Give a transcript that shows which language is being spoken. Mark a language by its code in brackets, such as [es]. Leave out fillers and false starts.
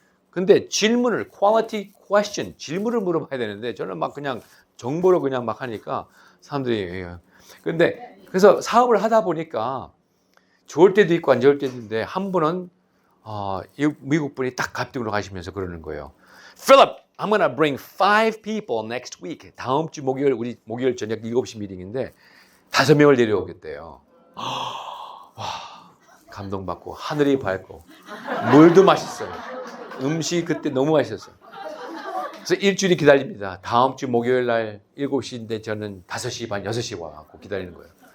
[ko] 근데 질문을 [en] quality question [ko] 질문을 물어봐야 되는데 저는 막 그냥 정보로 그냥 막 하니까 사람들이 근데 그래서 사업을 하다 보니까 좋을 때도 있고 안 좋을 때도 있는데 한 분은 미국 분이 딱 갑등으로 가시면서 그러는 거예요. [en] Philip, I'm gonna bring 5 people next week. [ko] 다음 주 목요일 저녁 7시 미팅인데 5명을 데려오겠대요. 와, 감동받고 하늘이 밝고 물도 맛있어요. 음식이 그때 너무 맛있었어요. 그래서 일주일이 기다립니다. 다음 주 목요일 날 7시인데 저는 5시 반, 6시 와갖고 기다리는 거예요.